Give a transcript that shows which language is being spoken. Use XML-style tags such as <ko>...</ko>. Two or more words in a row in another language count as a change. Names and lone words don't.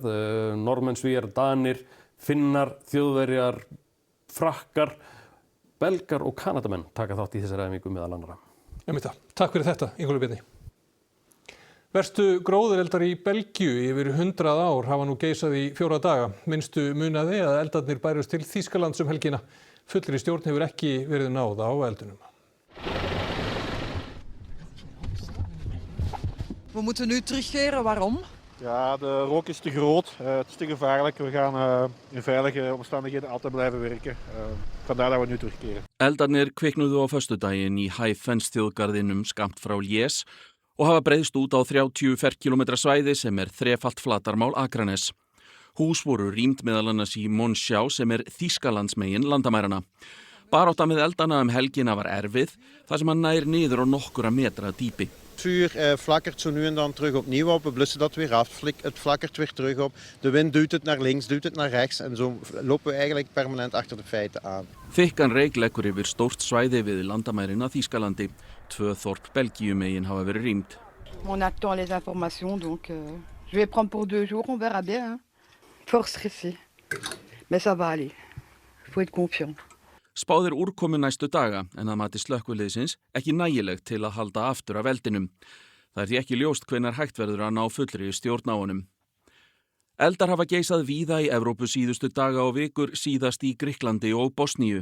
<is>Norðmenn, Svíar, Danir, Finnar, Þjóðverjar, Frakkar, Belgar og Kanadamenn taka þátt í þessari heræfingu meðal annarra. Takk fyrir þetta, Ingólfur Bjarni. Verstu gróðureldar í Belgíu yfir 100 ár hafa nú geisað í 4 daga. Minnstu munaði að eldarnir bærust til Þýskalands helgina. Fullri stjórn hefur ekki verið náð á eldunum.</is> <nl>We moeten nu terugkeren. Waarom? Ja, de rook is te groot. Het is te gevaarlijk. We gaan in veilige omstandigheden altijd blijven werken. Vandaar dat we nu terugkeren.</nl> <is>Eldarnir kviknuðu á föstudaginn í Haifens-þjóðgarðinum skammt frá Lies og hafa breiðst út á 30 ferkílómetra svæði sem þrefalt flatarmál Akranes. Hús voru rýmt meðal annars í Monschau sem Þýskalandsmegin landamæranna. Barátta með eldana helgina var erfið, þar sem hann nær niður á nokkura metra dýpi.</is> <nl>Het vuur flakkert zo nu en dan terug opnieuw op, we blussen dat weer af, het flakkert weer terug op. De wind duwt het naar links, duwt het naar rechts en zo lopen we eigenlijk permanent achter de feiten aan.</nl> <is>Þykkan reyk leggur yfir stórt svæði við landamærin að Þýskalandi. 2 þorp Belgíumegin hafa verið rýmd.</is> <fr>On attend les informations, donc je vais prendre pour 2 jours, on verra bien. Hein. Fort stressé, mais ça va aller, il faut être confiant.</fr> <is>Spáð úrkomu næstu daga en að mati slökkviliðsins ekki nægilegt til að halda aftur af eldinum. Það því ekki ljóst hvenær hægt verður að ná fullri stjórn á honum. Eldar hafa geisað víða í Evrópu síðustu daga og vikur, síðast í Grikklandi og Bosníu.</is>